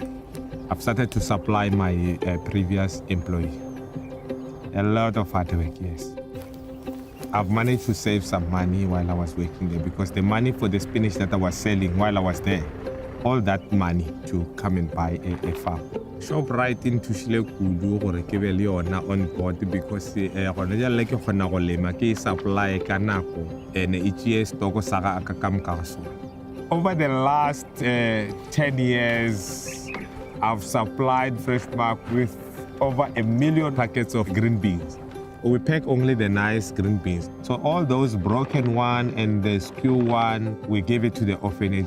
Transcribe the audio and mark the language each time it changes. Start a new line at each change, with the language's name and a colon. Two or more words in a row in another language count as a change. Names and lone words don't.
English: I've started to supply my previous employee. A lot of hard work, yes. I've managed to save some money while I was working there, because the money for the spinach that I was selling while I was there, all that money to come and buy a farm.
Northern Sotho: Shop right into Shile Kudu gore ke be le yona
English: on board, because
Northern Sotho: gona jale ke kgona go lema ke supply ka nako and e tšee stock sa ga ka ka moka sona.
English: Over the last 10 years, I've supplied Freshmark with over 1 million packets of green beans. We pack only the nice green beans. So all those broken one and the skew one, we give it to the orphanage.